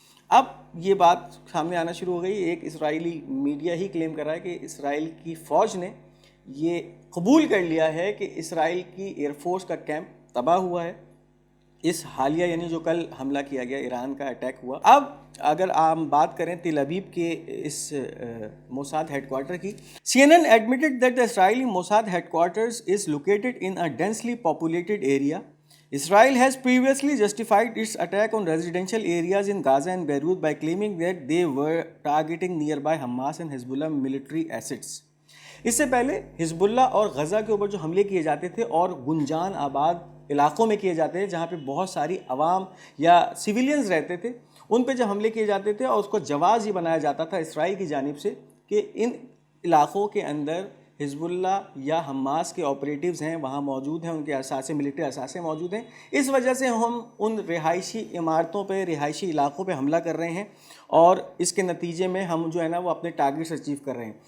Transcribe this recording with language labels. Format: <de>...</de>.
<ur>اب یہ بات سامنے آنا شروع ہو گئی. ایک اسرائیلی میڈیا ہی کلیم کر رہا ہے کہ اسرائیل کی فوج نے یہ قبول کر لیا ہے کہ اسرائیل کی ایئر فورس کا کیمپ تباہ ہوا ہے اس حالیہ، یعنی جو کل حملہ کیا گیا ایران کا اٹیک ہوا. اب اگر ہم بات کریں تل ابیب کے اس موساد ہیڈ کوارٹر کی،</ur> <en>CNN admitted that the Israeli Mossad headquarters is located in a densely populated area. Israel has previously justified its attack on residential areas in Gaza and Beirut by claiming that they were targeting nearby Hamas and Hezbollah military assets.</en> <ur>اس سے پہلے حزب اللہ اور غزہ کے اوپر جو حملے کیے جاتے تھے اور گنجان آباد علاقوں میں کیے جاتے تھے جہاں پہ بہت ساری عوام یا سویلینز رہتے تھے، ان پہ جب حملے کیے جاتے تھے اور اس کو جواز یہ بنایا جاتا تھا اسرائیل کی جانب سے کہ ان علاقوں کے اندر حزب اللہ یا حماس کے آپریٹیوز ہیں، وہاں موجود ہیں، ان کے اثاثے ملٹری اثاثے موجود ہیں، اس وجہ سے ہم ان رہائشی عمارتوں پہ رہائشی علاقوں پہ حملہ کر رہے ہیں اور اس کے نتیجے میں ہم جو ہے نا وہ اپنے ٹارگیٹس اچیو کر رہے ہیں.</ur>